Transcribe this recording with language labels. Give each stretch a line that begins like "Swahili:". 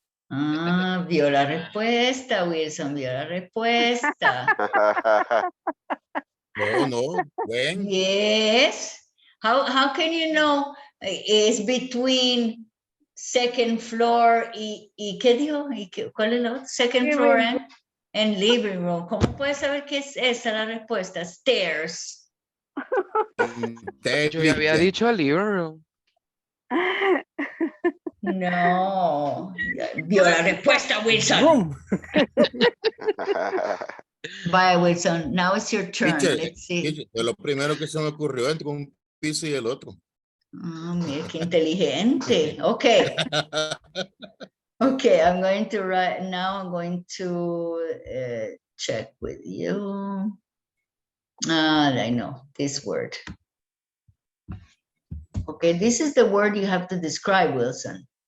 Spanish: Ah, vio la respuesta, Wilson, vio la respuesta.
English: No. When? Yes. How can you know it's between second floor
Spanish: y qué dijo? ¿Cuál es la otra?
English: Second floor and living room.
Spanish: ¿Cómo puedes saber qué es esa la respuesta?
English: Stairs.
Spanish: Yo ya había dicho el libro.
English: No.
Spanish: Vio la respuesta, Wilson.
English: Bye, Wilson. Now it's your turn. Teacher, Let's see.
Spanish: teacher, fue lo primero que se me ocurrió entre un piso y el otro. Mira qué inteligente. Okay.
English: Okay, I'm going to write now. I'm going to check with you. I know this word. Okay, this is the word you have to describe, Wilson.